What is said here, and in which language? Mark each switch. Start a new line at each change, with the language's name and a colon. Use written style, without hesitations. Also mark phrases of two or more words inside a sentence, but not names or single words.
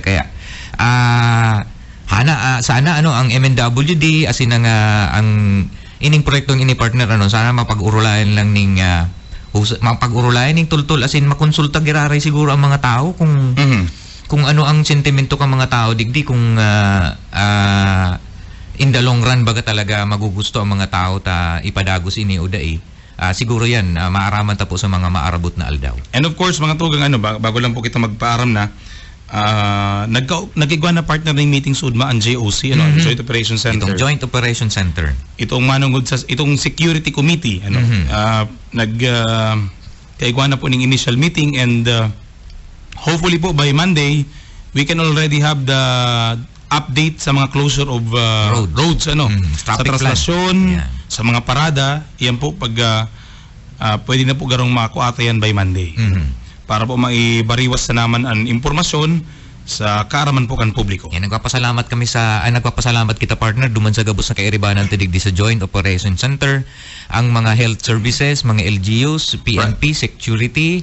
Bikol: Kaya sana ang MNWD asin ang ining proyektong ini partner sana mapag-urulayan lang ning mapag-urulayan ning tultul asin makonsulta giraray siguro ang mga tao kung ano ang sentimento ng mga tao digdi kung
English: in the long run
Bikol: baga talaga magugusto ang mga tao ta ipadagos ini o dai. Siguro yan maaraman ta po sa mga maarabot na aldaw.
English: And of course
Bikol: mga tugang bago lang po kita magpaaram na nagigwa na partner ng meeting sa UDMA ang JOC, Joint Operation Center. Itong Joint Operation Center. Itong manungod sa itong Security Committee, kaigwa na po ng
English: initial meeting and hopefully
Bikol: po
English: by Monday we can already have the update
Bikol: sa mga
English: closure of roads,
Bikol: sa traslasyon, sa mga parada, yan po pag pwede na po garong makuata yan by Monday. Para po maibariwas na naman ang impormasyon sa kaaraman po kan publiko. Yan, nagpapasalamat kita partner duman sa gabos na kairibanan tidig di sa Joint Operation Center, ang mga
English: health services,
Bikol: mga LGUs, PNP, security,